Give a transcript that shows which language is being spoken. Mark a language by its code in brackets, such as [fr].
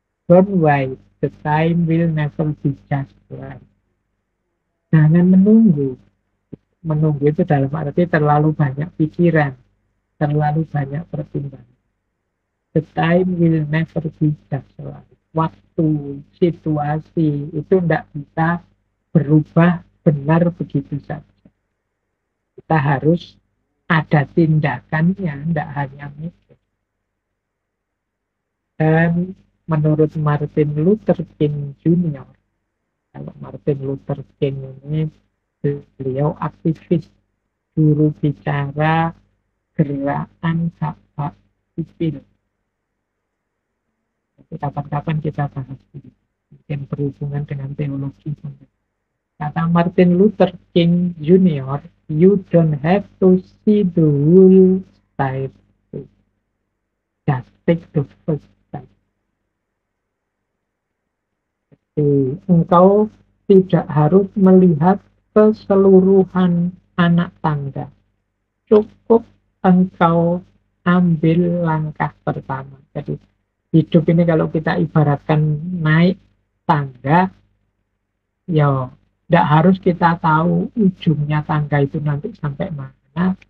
[en] Don't wait, the time will never be just right. [id] Jangan menunggu. Menunggu itu dalam arti terlalu banyak pikiran, terlalu banyak pertimbangan. [en] The time will never be just right. [id] Waktu, situasi itu tidak bisa berubah benar begitu saja. Kita harus ada tindakannya, tidak hanya mikir. Dan menurut Martin Luther King Jr., kalau Martin Luther King ini beliau aktivis juru bicara gerakan hak sipil. Kapan-kapan kita bahas ini, mungkin berhubungan dengan teologi. Kata Martin Luther King Jr., [en] you don't have to see the whole side, just take the first step. [id] Jadi, engkau tidak harus melihat keseluruhan anak tangga. Cukup engkau ambil langkah pertama. Jadi hidup ini kalau kita ibaratkan naik tangga, ya tidak harus kita tahu ujungnya tangga itu nanti sampai mana.